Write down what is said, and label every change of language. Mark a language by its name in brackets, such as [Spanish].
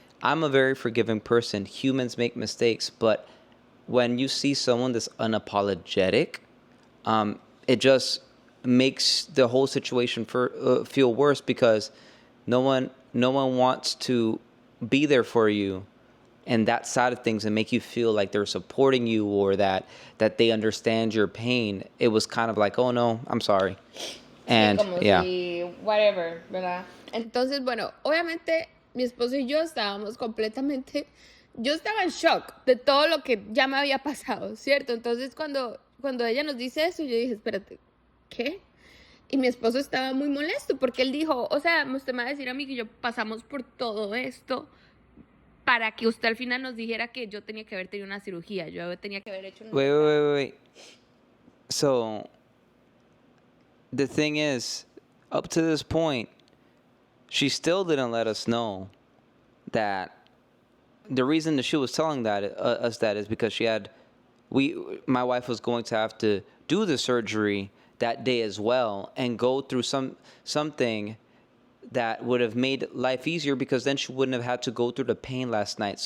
[English] I'm a very forgiving person. Humans make mistakes, but when you see someone that's unapologetic, it just makes the whole situation feel worse because no one wants to be there for you and that side of things and make you feel like they're supporting you or that they understand your pain. It was kind of like, oh no, I'm sorry. And [Spanish] sí, como [English] yeah. [Spanish] si, whatever, ¿verdad? Entonces, bueno, obviamente mi esposo y yo estábamos completamente, yo estaba en shock de todo lo que ya me había pasado, ¿cierto? Entonces, cuando ella nos dice eso, yo dije, espérate, ¿qué? Y mi esposo estaba muy molesto porque él dijo, o sea, usted me va a decir a mí que yo pasamos por todo esto para que usted al final nos dijera que yo tenía que haber tenido una cirugía, yo tenía que haber hecho una... [English] Wait. So, the thing is, up to this point, she still didn't let us know that the reason that she was telling us that is because my wife was going to have to do the surgery that day as well and go through something that would have made life easier because then she wouldn't have had to go through the pain last night.